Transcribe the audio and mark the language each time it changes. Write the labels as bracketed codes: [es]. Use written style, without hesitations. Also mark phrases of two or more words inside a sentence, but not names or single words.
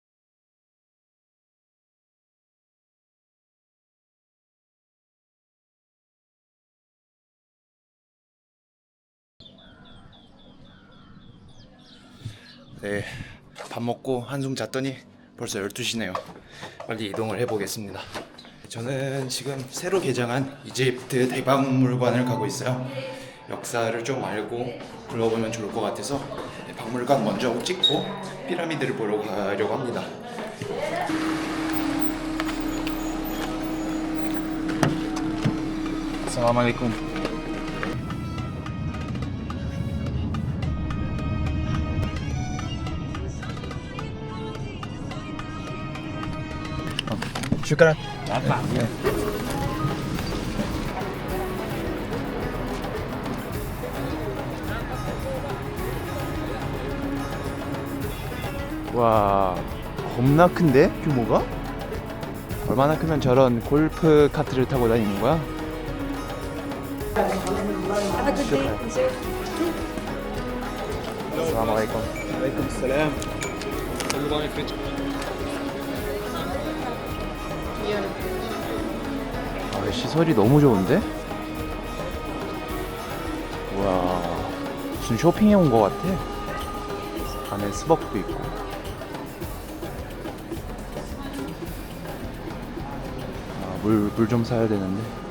[ko] 밥 먹고 한숨 잤더니 벌써 12시네요. 빨리 이동을 해보겠습니다. 저는 지금 새로 개장한 이집트 대박물관을 가고 있어요. 역사를 좀 알고 둘러보면 좋을 것 같아서 박물관 먼저 찍고 피라미드를 보러 가려고 합니다. [ar] السلام عليكم. [ko] 슈크란. 와, 겁나 큰데 규모가? 얼마나 크면 저런 골프 카트를 타고 다니는 거야? [ar] السلام عليكم. عليكم السلام. الله يفرجك. [ko] 시설이 너무 좋은데? 와, 무슨 쇼핑에 온 것 같아. 안에 스벅도 있고. 물 좀 사야 되는데.